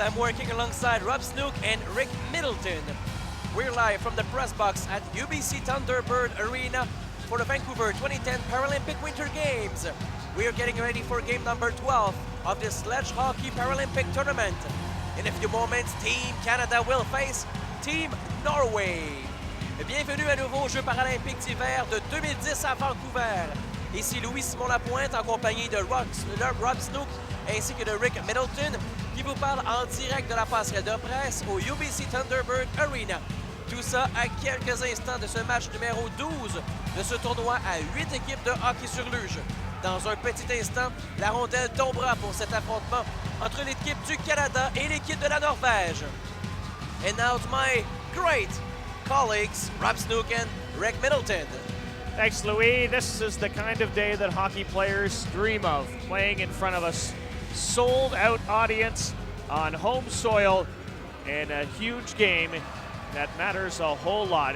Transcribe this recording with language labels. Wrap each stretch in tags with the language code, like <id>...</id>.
<en>I'm working alongside Rob Snook and Rick Middleton. We're live from the press box at UBC Thunderbird Arena for the Vancouver 2010 Paralympic Winter Games. We're getting ready for game number 12 of the sledge hockey Paralympic tournament. In a few moments, Team Canada will face Team Norway.</en> <fr>Bienvenue à nouveau aux Jeux paralympiques d'hiver de 2010 à Vancouver. Ici Louis Simon Lapointe en compagnie de Rob Snook ainsi que de Rick Middleton qui vous parle en direct de la passerelle de presse au UBC Thunderbird Arena. Tout ça à quelques instants de ce match numéro 12 de ce tournoi à 8 équipes de hockey sur luge. Dans un petit instant, la rondelle tombera pour cet affrontement entre l'équipe du Canada et l'équipe de la Norvège.</fr> <en>And now to my great colleagues, Rob Snook and Rick Middleton. Thanks, Louis. This is the kind of day that hockey players dream of, playing in front of a sold-out audience on home soil in a huge game that matters a whole lot.</en>